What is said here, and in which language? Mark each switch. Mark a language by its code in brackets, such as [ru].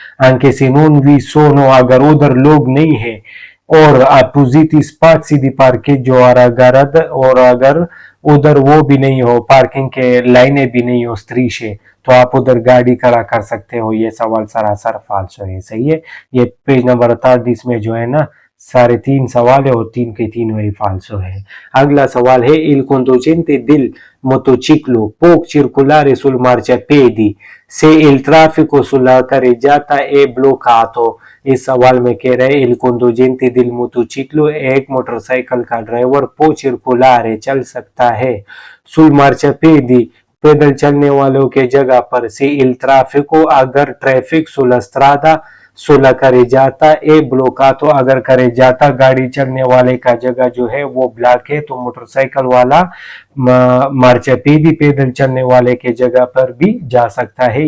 [it] anche se non vi sono [hi] अगर उधर लोग नहीं है और [it] appositi spazi di parcheggio [hi] और अगर उधर वो भी नहीं हो पार्किंग के लाइनें भी नहीं हो स्त्रीशे तो आप उधर गाड़ी खड़ा कर सकते हो। ये सवाल सरासर फाल्सो है, सही है। ये पेज नंबर 38 में जो है ना सारे 3 सवाल है और 3 के 3 वही फाल्सो है। अगला सवाल है [it] il conducente del motociclo può circolare sul marciapiedi se il traffico sulla carreggiata è bloccato। [hi] इस सवाल में कह रहे [it] il conducente del motociclo [hi] एक मोटरसाइकिल का ड्राइवर [it] può circolare [hi] चल सकता है [it] sul marciapiedi [hi] पैदल चलने वालों के जगह पर से [it] il traffico [hi] अगर ट्रैफिक [it] sulla strada सुलह करे जाता ए ब्लॉकातो, [hi] अगर करे जाता गाड़ी चलने वाले का जगह जो है वो ब्लॉक है तो मोटरसाइकिल वाला मार्चापीदी पैदल चलने वाले के जगह पर भी जा सकता है।